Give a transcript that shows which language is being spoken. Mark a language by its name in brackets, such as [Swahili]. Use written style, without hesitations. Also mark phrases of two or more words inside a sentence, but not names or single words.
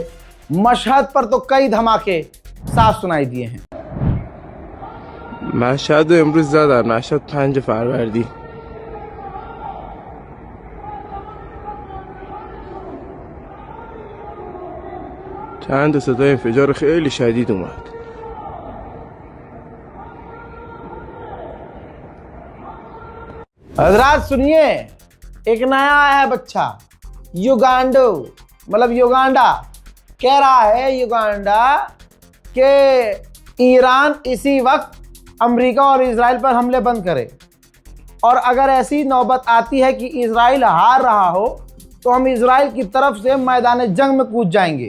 [Hindi] मशहद पर तो कई धमाके साफ सुनाई दिए हैं। [Persian] مشهد رو امروز زدن، مشهد 5 فروردی. چند تا صدای انفجار خیلی شدید اومد. [Hindi] हजरात सुनिए, एक नया आया है बच्चा युगांडो, मतलब युगांडा। कह रहा है युगांडा कि ईरान इसी वक्त अमेरिका और इजराइल पर हमले बंद करे, और अगर ऐसी नौबत आती है कि इजराइल हार रहा हो तो हम इजराइल की तरफ से मैदान जंग में कूद जाएंगे।